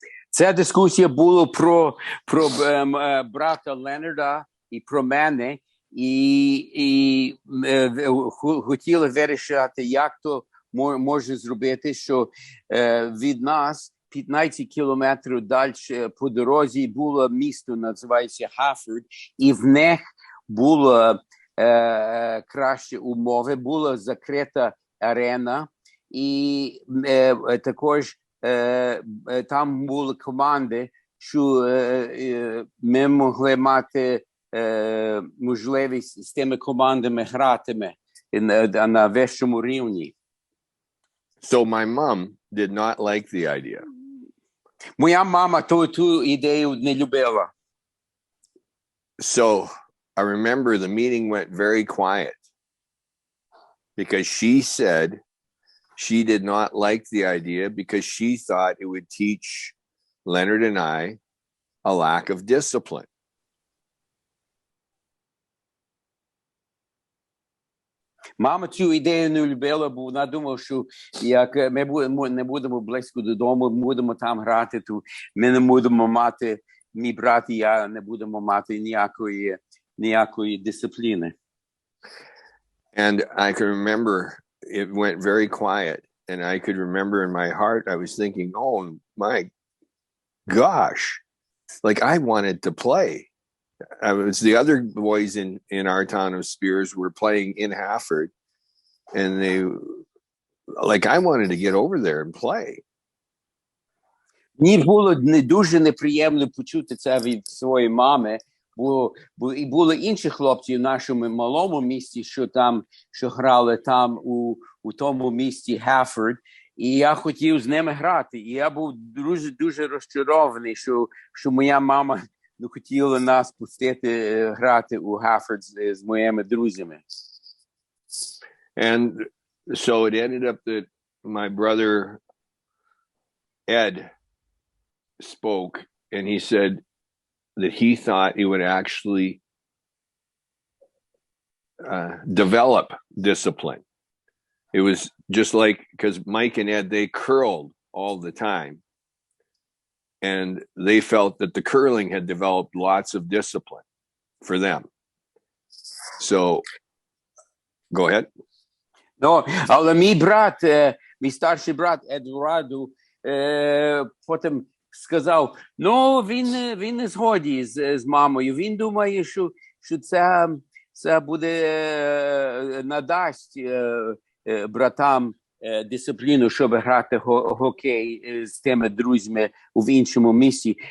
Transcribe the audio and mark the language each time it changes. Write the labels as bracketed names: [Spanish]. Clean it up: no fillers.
[Ukrainian] Ця дискусія була про брата Ленарда і про мене, і хотіли вирішити, як то може зробити, що від нас 15 кілометрів далі по дорозі було місто, називається Хаффорд, і в них було кращі умови, була закрита арена, і також там були команди, що ми могли мати можливість з тими командами грати на вищому рівні. [English] So my mom did not like the idea. [Ukrainian] Моя мама ту ідею не любила. [English] So I remember the meeting went very quiet because she said she did not like the idea because she thought it would teach Leonard and I a lack of discipline. [Ukrainian] Мама цю ідею не любила, бо вона думала, що як ми не будемо близько додому, будемо там грати, то ми не будемо мати, мій брат і я не будемо мати ніякої дисципліни. [English] And I can remember it went very quiet, and I could remember in my heart, I was thinking, oh my gosh, like I wanted to play. The other boys in our town of Spears were playing in Hafford, and I wanted to get over there and play. [Ukrainian] Мені було не дуже неприємно почути це від своєї мами, бо і були інші хлопці в нашому малому місті, що грали там у тому місті Hafford, і я хотів з ними грати. І я був дуже розчарований, що моя мама не хотіла нас пустити грати у Hafford з моїми друзями. [English] And so it ended up that my brother Ed spoke, and he said that he thought it would actually develop discipline. It was just like, because Mike and Ed, they curled all the time, and they felt that the curling had developed lots of discipline for them. So, go ahead. [Ukrainian] No, але мій брат, мій старший брат Едуарду, потім сказав, він не згодний з мамою. Він думає, що це буде надасть братам дисципліну, щоб грати гокей з тими друзями в іншому місці.